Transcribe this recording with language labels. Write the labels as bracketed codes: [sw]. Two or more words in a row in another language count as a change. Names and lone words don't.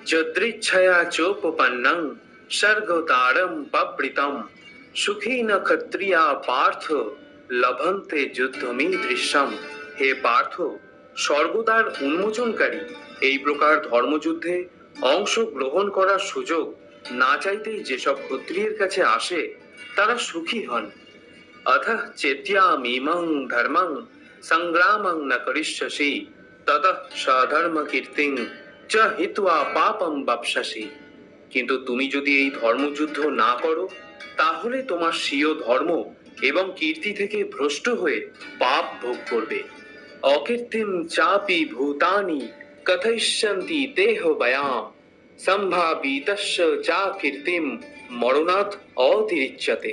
[sa] যদৃচ্ছয়া চোপপন্নং স্বর্গদ্বারম পবৃতম সুখী ন ক্ষত্রিয়া পার্থ লভন্তে যুদ্ধমি দৃশ্যম। [bn] হে পার্থ, স্বর্গদ্বার উন্মোচনকারী এই প্রকার ধর্মযুদ্ধে অংশগ্রহণ করার সুযোগ না চাইতেই যেসব ক্ষত্রিয়ের কাছে আসে তারা সুখী হন। [sa] अतः चेत्यामीमं धर्मं संग्रामं न करिष्यसि ततः सधर्म कीर्तिं च हित्वा पापं वप्स्यसि। [bn] কিন্তু তুমি যদি এই ধর্মযুদ্ধ না করো তাহলে তোমার স্বীয় ধর্ম এবং কীর্তি থেকে ভ্রষ্ট হয়ে পাপ ভোগ করবে। [sa] অকীর্তিম চাপি ভূতানি কথয়িষ্যন্তি দেহ বয়াম সম্ভাবিতস্য চা কীর্তিম মরণাৎ অতিরিচ্যতে।